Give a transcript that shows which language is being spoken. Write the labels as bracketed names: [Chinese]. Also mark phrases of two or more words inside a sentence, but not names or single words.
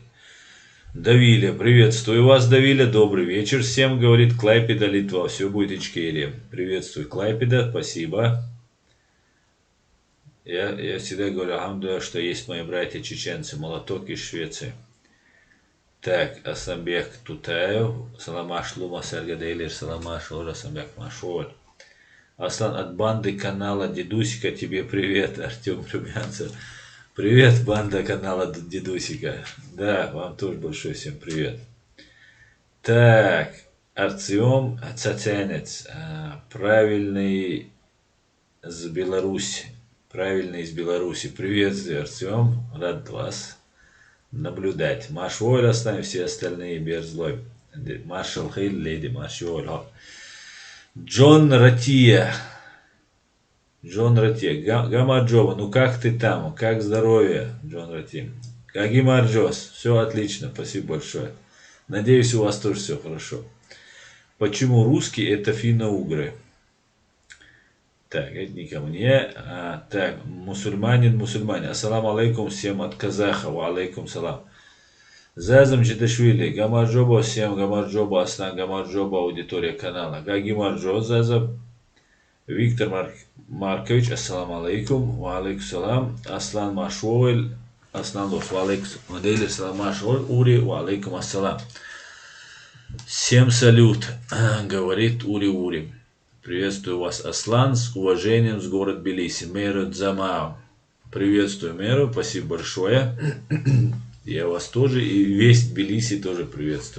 [Russian] Давиля, приветствую вас, Давиля, добрый вечер всем, говорит Клайпеда, Литва, все будет Ичкерия. Приветствую, Клайпеда, спасибо. Я всегда говорю, алхамдулилlah, что есть мои братья чеченцы, Молоток из Швеции. Так, Асамбек Тутаев, Саламаш Лума Саргадейлер, Саламаш Ора Асамбек Машоль. Аслан, от банды канала Дедусика тебе привет, Артем Румянцев. Привет, банда канала Дедусика. Да, вам тоже большой всем привет. Так, Артем Цацянец, правильный из Беларуси. Приветствую, Артем, рад вас наблюдать. Маш Войла с нами, все остальные, Берзлой. Маршал Хейл, леди Маршал. Джон Ратия. Джон Ратия. Гамарджова, ну как ты там? Как здоровье, Джон Ратия? Каки Марджос? Все отлично, спасибо большое. Надеюсь, у вас тоже все хорошо. Почему русские это финно-угры? Так, это не ко мне. Так, мусульманин. [Arabic] السلام عليكم [Russian] всем от казаха. [Arabic] وعليكم السلام. Зазам Джидашвили. [Russian] Гамарджоба всем. Гамарджоба Аслан. Гамарджоба аудитория канала. Гаги Марджо Зазам. Виктор Маркович. [Arabic] السلام عليكم. وعليكم السلام. Аслан Машуэль. Аслан Лос. وعليكم السلام. Машуэль. Ури. وعليكم السلام. [Russian] Всем салют. Говорит Ури. Приветствую вас, Аслан, с уважением, с города Тбилиси. Мэру Дзамао. Приветствую, Мэру, спасибо большое. Я вас тоже и весь Тбилиси тоже приветствую.